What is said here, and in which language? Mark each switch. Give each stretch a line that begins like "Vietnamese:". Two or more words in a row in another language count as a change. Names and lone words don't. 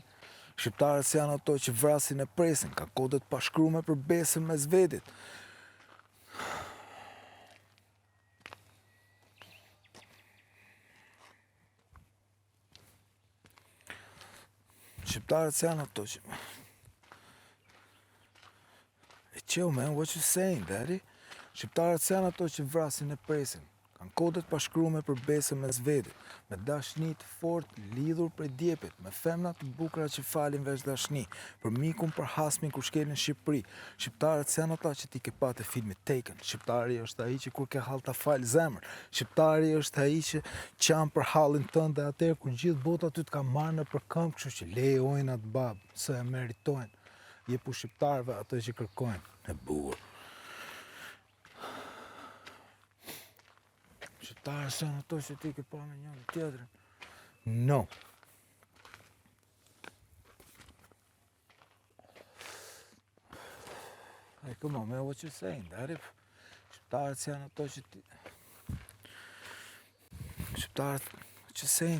Albanian: Shqiptarët janë ato që vrasin e presin, kanë kodet pashkrume për besën mes vetit. Shqiptarët janë ato që...
English: Hey, chill, man. What you saying, daddy?
Albanian: Shqiptarët janë ato që vrasin e presin, kanë kodet pashkrume për besën mes vetit, me dashni të fort lidhur për djepit, me femna të bukura që falin veç dashni, për mikun, për hasmin kur shkel në Shqipëri. Shqiptarët janë ata që ti ke pa të filmit Taken. Shqiptari është ai që kur ke hall ta fal zemër. Shqiptari është ai që qan për hallin tënd, dhe atëherë kur gjithë bota ty të ka marrë në përkëmbë, kështu që lejojnë atë bab, se e meritojnë. Je për shqiptarëve ato që kërkojnë. E bukur. Shqiptarët janë ato që ti ke pa me njëri tjetrin. No.
English: Hey, come on, man, what you saying, daddy?
Albanian: Shqiptarët janë ato që ti... Shqiptarët,
English: what you saying?